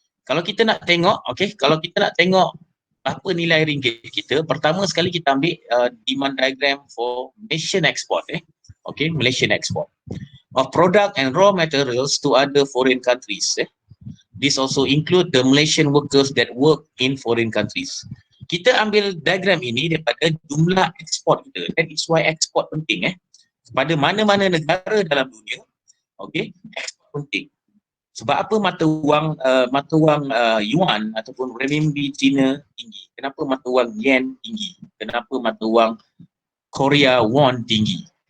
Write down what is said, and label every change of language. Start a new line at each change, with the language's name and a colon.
Malay: Kalau kita nak tengok, okey, kalau kita nak tengok apa nilai ringgit kita, pertama sekali kita ambil
English: demand diagram for Malaysian export, okey, Malaysian export of product and raw materials to other foreign countries. This also include the Malaysian workers that work in foreign countries.
Malay: Kita ambil diagram ini daripada jumlah ekspor kita.
English: That is why
Malay: ekspor penting. Pada mana-mana negara dalam dunia, okey, ekspor penting. Sebab apa mata wang yuan ataupun renminbi Cina tinggi? Kenapa mata wang yen tinggi? Kenapa mata wang Korea won tinggi?